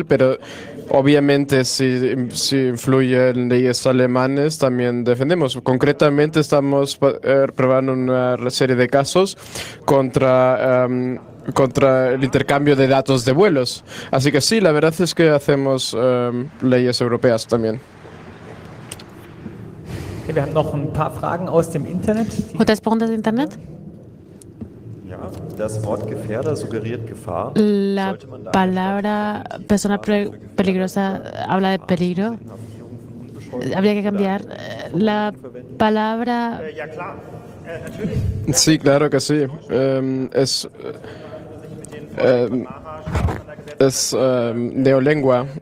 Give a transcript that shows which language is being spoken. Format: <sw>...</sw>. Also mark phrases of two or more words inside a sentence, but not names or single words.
<es>Pero obviamente si influye en leyes alemanes, también defendemos. Concretamente estamos probando una serie de casos contra el intercambio de datos de vuelos. Así que sí, la verdad es que hacemos leyes europeas también.</es> <de>Okay, wir haben noch ein paar Fragen aus dem Internet.</de> <es>¿Otras preguntas de Internet?</es> <de>Ja, das Wort Gefährder suggeriert Gefahr.</de> <es>La</es> <de>Sollte man da</de> <es>palabra persona peligrosa habla de peligro. Habría que cambiar la palabra. Sí, claro que sí. Es neolengua.</es>